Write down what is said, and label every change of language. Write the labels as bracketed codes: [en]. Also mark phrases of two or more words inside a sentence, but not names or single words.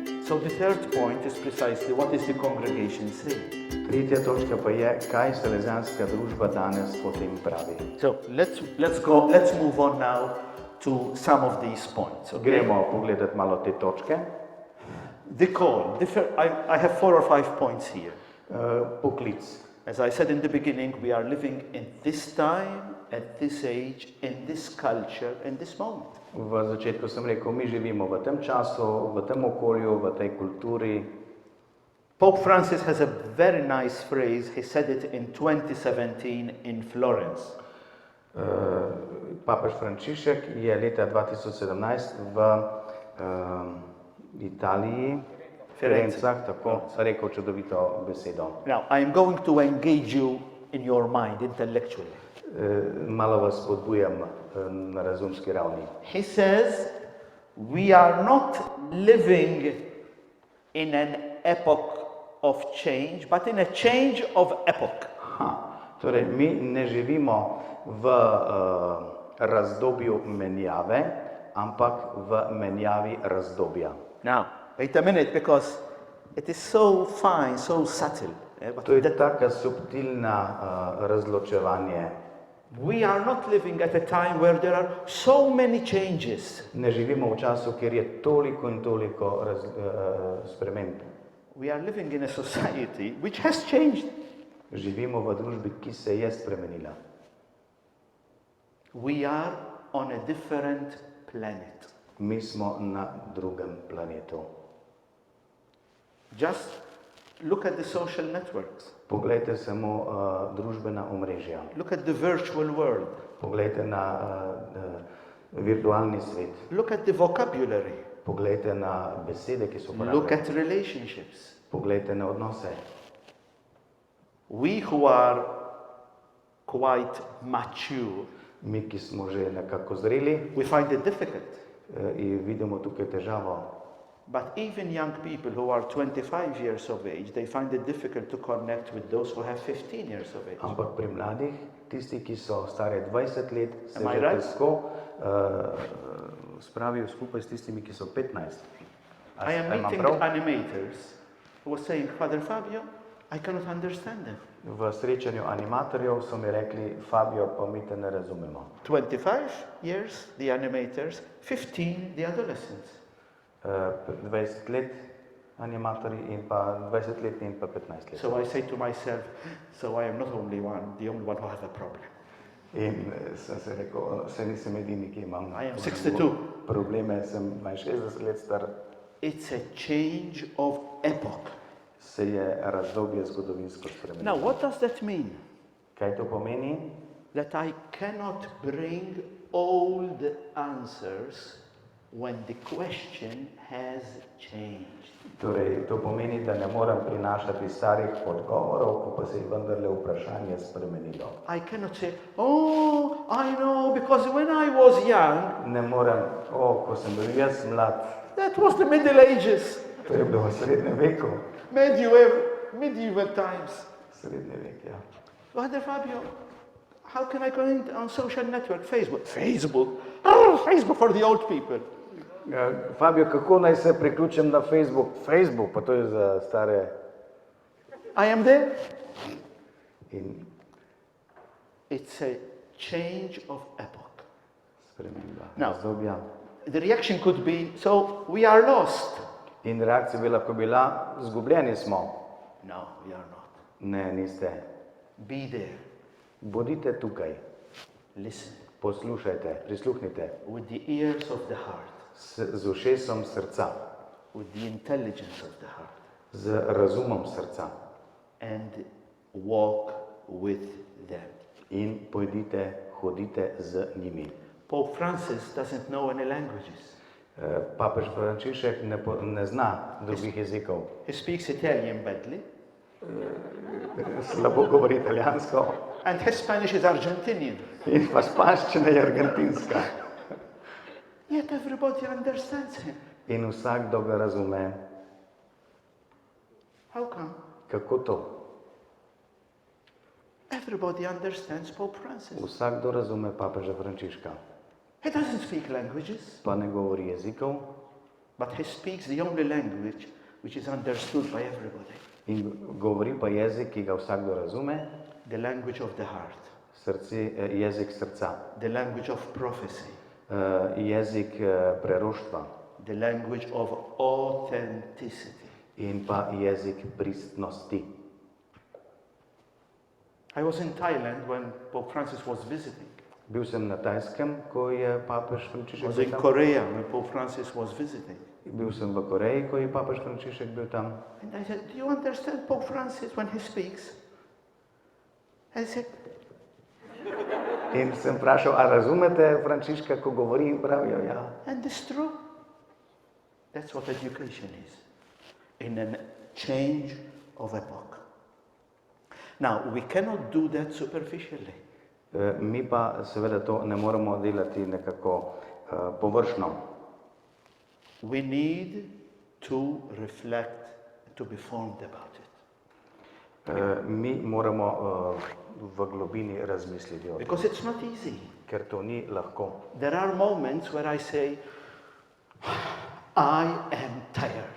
[en] So the third point is precisely what is the congregation saying. [sl] Tretja točka pa je, kaj salezijanska družba danes o tem pravi. [en] So let's move on now to some of these points. Okay? [sl] Gremo pogledati malo te točke. [en] The call. I have 4 or 5 points here. [sl] Poklic. [en] As I said in the beginning, we are living in this time, at this age, in this culture, in this moment. [sl] V začetku sem rekel, mi živimo v tem času, v tem okolju, v tej kulturi. [en] Pope Francis has a very nice phrase. He said it in 2017 in Florence. [sl] Papež Frančišek je leta 2017 v Italiji, Firencah, tako rekel čudovito besedo. [en] Now, I am going to engage you in your mind intellectually. [sl] Malo vas spodbujam na razumski ravni. [en] He says, we are not living in an epoch of change, but in a change of epoch. [sl] Torej, mi ne živimo v razdobju menjave, ampak v menjavi razdobja. [en] Now, wait a minute, because it is so fine, so subtle. [sl] To je taka subtilna razločevanje. [en] We are not living at a time where there are so many changes. [sl] Ne živimo v času, kjer je toliko in toliko sprememb. [en] We are living in a society which has changed. [sl] Živimo v družbi, ki se je spremenila. [en] We are on a different planet. [sl] Mi smo na drugem planetu. [en] Just look at the social networks. [sl] Poglejte samo družbena omrežja. [en] Look at the virtual world. [sl] Poglejte na virtualni svet. [en] Look at the vocabulary. [sl] Poglejte na besede, ki so uporabljene. [en] Look at relationships. [sl] Poglejte na odnose. [en] We who are quite mature, [sl] Mi, ki smo že nekako zreli, [en] we find it difficult. [sl] in vidimo tukaj težavo. [en] But even young people who are 25 years of age, they find it difficult to connect with those who have 15 years of age. [sl] Ampak pri mladih, tisti, ki so stare 20 let, se [en] Am I [sl] že [en] right? [sl] težko spravijo skupaj s tistimi, ki so 15. [en] I am [sl] Imam [en] meeting [sl] prav? [en] animators who were saying, Father Fabio, I cannot understand them. [sl] V srečanju animatorjev so mi rekli, Fabio, pa mi te ne razumemo. [en] 25 years, the animators, 15, the adolescents. [sl] 20 let animatorji in pa 20 letni in pa 15 let. [en] So I say to myself, so I am not only the only one who has a problem. [sl] In sem se rekel, se nisem edini, ki imam [en] I am 62. [sl] probleme, sem 60 let star. [en] It's a change of epoch. [sl] Se je razdobje zgodovinsko spremenilo. [en] Now, what does that mean? [sl] Kaj to pomeni? [en] That I cannot bring old answers when the question has changed. [sl] Torej, to pomeni, da ne morem prinašati starih odgovorov, ko pa se je vendarle vprašanje spremenilo. [en] I cannot say, oh, I know, because when I was young, [sl] Ne morem, ko sem bil jaz mlad, [en] that was the Middle Ages, [sl] to je bilo v srednjem veku. [en] medieval times. [sl] Srednji vek, ja. [en] Father Fabio, how can I connect on social network? Facebook? Oh, Facebook for the old people. [sl] Fabio, kako naj se priključim na Facebook? Facebook, pa to je za stare. [en] I am there. [sl] In [en] It's a change of epoch. [sl] sprememba [en] No. [sl] razdobja. [en] The reaction could be, so we are lost. [sl] In reakcija bi lahko bila, zgubljeni smo. [en] No, we are not. [sl] Ne, niste. [en] Be there. [sl] Bodite tukaj, [en] Listen [sl] poslušajte, prisluhnite [en] with the ears of the heart, [sl] z ušesom srca, [en] with the intelligence of the heart, [sl] z razumom srca [en] and walk with them. [sl] in pojdite, hodite z njimi. [en] Pope Francis doesn't know any languages. [sl] Papež Frančišek ne zna drugih jezikov. [en] He speaks Italian badly, [sl] Slabo govori italijansko [en] and his Spanish is Argentinian. [sl] in pa španščina je argentinska. [en] Yet everybody understands him. [sl] In vsakdo ga razume. [en] How come? [sl] Kako to? [en] Everybody understands Pope Francis. [sl] Vsakdo razume papeža Frančiška. [en] He doesn't speak languages, [sl] Pa ne govori jezikov, [en] but he speaks the only language which is understood by everybody. [sl] In govori pa jezik, ki ga vsakdo razume, [en] The language of the heart, [sl] jezik srca, [en] the language of prophecy, [sl] jezik preroštva [en] the language of authenticity. [sl] in pa jezik pristnosti. [en] I was in Thailand when Pope Francis was visiting. [sl] Bil sem na Tajskem, ko je papež [en] I [sl] Frančišek [en] was [sl] bil [en] in [sl] tam. [en] Korea when Pope Francis was visiting. [sl] Bil sem v Koreji, ko je papež Frančišek bil tam. [en] And I said, do you understand Pope Francis when he speaks? And he said, [sl] In sem vprašal, a razumete Frančiška, ko govori, in pravijo, ja. [en] and it's true. That's what education is, in a change of epoch. Now, we cannot do that superficially. [sl] Mi pa seveda to ne moremo delati nekako površno. [en] We need to reflect, to be formed about it. [sl] Mi moramo v globini razmisliti o tem, [en] Because it's not easy. [sl] ker to ni lahko. [en] There are moments where I say, I am tired.